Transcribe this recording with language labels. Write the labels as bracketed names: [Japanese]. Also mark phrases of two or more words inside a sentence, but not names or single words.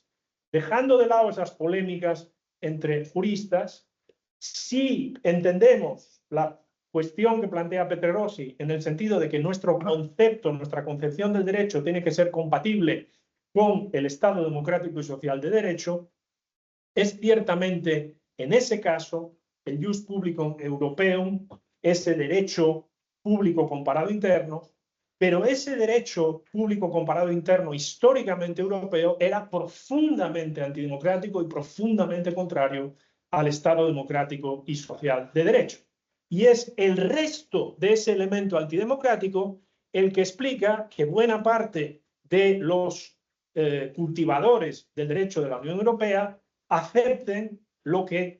[Spanish] Dejando de lado esas polémicas entre juristas, si entendemos la cuestión que plantea Preterrossi en el sentido de que nuestro concepto, nuestra concepción del derecho tiene que ser compatible con el Estado democrático y social de derecho, es ciertamente, en ese caso, el [Latin] jus publicum europeum, [Spanish] ese derecho público comparado interno, pero ese derecho público comparado interno históricamente europeo era profundamente antidemocrático y profundamente contrario al Estado democrático y social de derecho. Y es el resto de ese elemento antidemocrático el que explica que buena parte de los cultivadores del derecho de la Unión Europea acepten lo que